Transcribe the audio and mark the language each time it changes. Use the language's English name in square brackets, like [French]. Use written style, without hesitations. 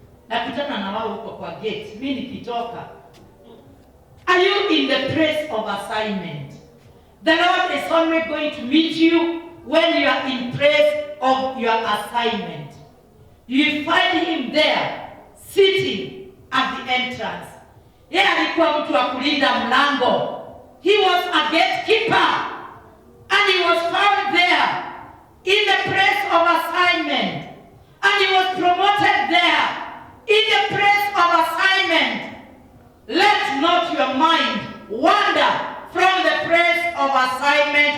[Swahili] Nakutana na wao huko kwa gate. Mimi nikitoka. [English] Are you in the place of assignment? The Lord is only going to meet you when you are in place of your assignment. You find him there, sitting at the entrance. [Swahili] Yeye alikuwa mtu wa kulinda mlango. [English] He was a gatekeeper. And he was found there in the place of assignment. And he was promoted there in the place of assignment. Let not your mind wander from the place of assignment.